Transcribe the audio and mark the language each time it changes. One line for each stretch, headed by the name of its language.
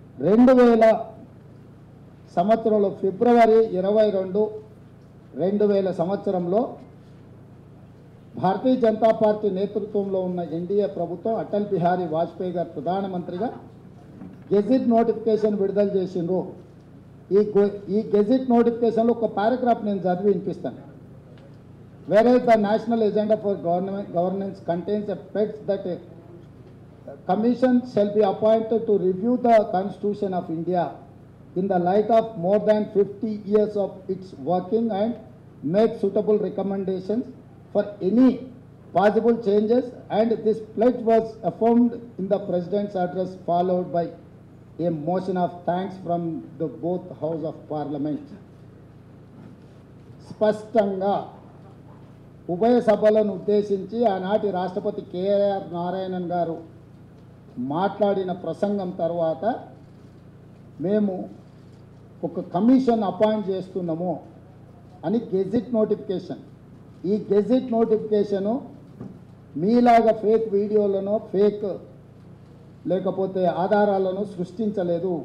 Telugu: 2000 సంవత్సరంలో ఫిబ్రవరి 22, 2000 సంవత్సరంలో భారతీయ జనతా పార్టీ నేతృత్వంలో ఉన్న ఎన్డీఏ ప్రభుత్వం అటల్ బిహారీ వాజ్పేయి గారు ప్రధానమంత్రిగా గెజిట్ నోటిఫికేషన్ విడుదల చేసిండ్రు। ఈ గెజిట్ నోటిఫికేషన్లో ఒక పారాగ్రాఫ్ నేను చదివి వినిపిస్తాను।
English: Whereas the national agenda for governance contains a text that a commission shall be appointed to review the Constitution of India in the light of more than 50 years of its working and make suitable recommendations for any possible changes, and this pledge was affirmed in the President's address followed by a motion of thanks from the both House of Parliament.
Telugu: స్పష్టంగా ఉభయ సభలను ఉద్దేశించి ఆనాటి రాష్ట్రపతి KR Narayanan గారు మాట్లాడిన ప్రసంగం తర్వాత మేము ఒక కమిషన్ అపాయింట్ చేస్తున్నాము అని గెజిట్ నోటిఫికేషన్, ఈ గెజిట్ నోటిఫికేషను మీలాగా ఫేక్ వీడియోలను ఫేక్ లేకపోతే ఆధారాలను సృష్టించలేదు।